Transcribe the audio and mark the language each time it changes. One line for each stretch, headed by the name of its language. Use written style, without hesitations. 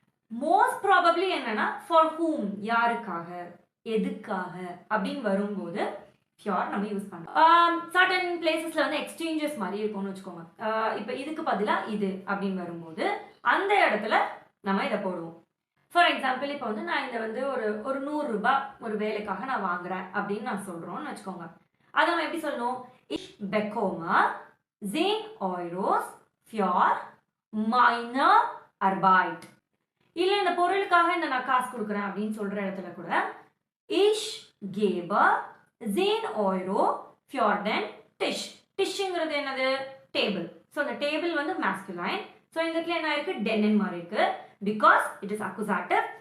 English: most probably
Tamil: என்னன்னா
English: for whom,
Tamil: யாருக்காக எதுக்காக அப்படின்னு வரும்போது ஃபியோர் நம்ம யூஸ் பண்றோம்.
English: certain பிளேசஸ்ல
Tamil: வந்து எக்ஸ்சேஞ்சஸ் மாதிரி இருக்கும்னு வச்சுக்கோங்க. இப்போ இதுக்கு பதிலாக இது அப்படின்னு வரும்போது அந்த இடத்துல நம்ம இதை போடுவோம்.
English: for example,
Tamil: இப்போ வந்து நான் இதை வந்து ஒரு 100 ரூபாய் ஒரு வேலைக்காக நான் வாங்குறேன் அப்படின்னு நான் சொல்றோம்னு வச்சுக்கோங்க. அதை நம்ம எப்படி சொல்லணும்,
German: ich bekomme 10 Euros für meine Arbeit.
Tamil: இல்லை இந்த பொருளுக்காக இந்த நான் காசு கொடுக்குறேன் அப்படின்னு சொல்ற இடத்துல கூட
German: ich gebe 10 Euro für den Tisch.
Tamil: டிஷ்ங்கிறது என்னது, டேபிள். ஸோ அந்த டேபிள் வந்து மாஸ்குலைன். ஸோ இந்த இடத்துல என்ன இருக்கு, டென் மாதிரி இருக்கு.
English: Because it is accusative.